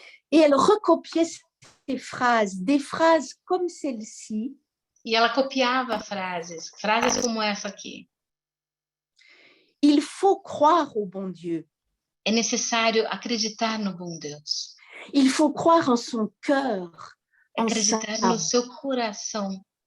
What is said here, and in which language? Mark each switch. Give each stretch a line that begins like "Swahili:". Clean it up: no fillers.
French: Et elle recopiait ces phrases, des phrases comme celle-ci.
Portuguese: E ela copiava frases como essa aqui.
French: Il faut croire au bon Dieu.
Portuguese: É necessário acreditar no bom Deus.
French: Il faut croire en son cœur,
Portuguese: Acreditar no seu coração,